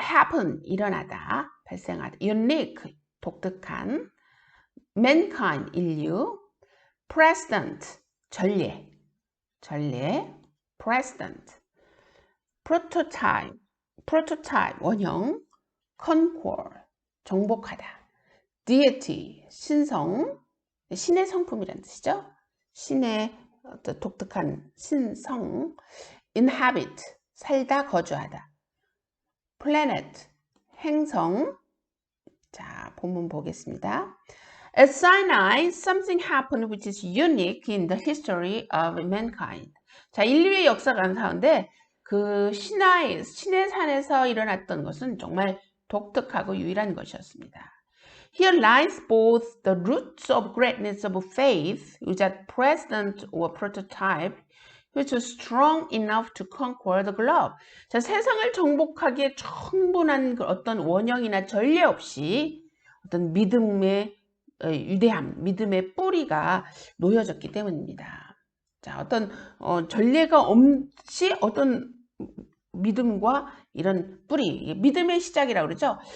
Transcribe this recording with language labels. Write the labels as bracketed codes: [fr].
[ko] happen, 일어나다, 발생하다, unique, 독특한, mankind, 인류, precedent, 전례, precedent, prototype, 원형, conquer, 정복하다, deity, 신성, 신의 성품이라는 뜻이죠. 신의 독특한 신성, inhabit, 살다, 거주하다, planet, 행성. 자, 본문 보겠습니다. [en] At Sinai, something happened which is unique in the history of mankind. [ko] 자, 인류의 역사 가운데 그 신의 산에서 일어났던 것은 정말 독특하고 유일한 것이었습니다. [en] Here lies both the roots of greatness of faith, which are precedent or prototype, which was strong enough to conquer the globe. [ko] 자, 세상을 정복하기에 충분한 어떤 원형이나 전례 없이 어떤 믿음의 유대함, 믿음의 뿌리가 놓여졌기 때문입니다. 자, 어떤 전례가 없이 어떤 믿음과 이런 뿌리, 믿음의 시작이라고 그러죠.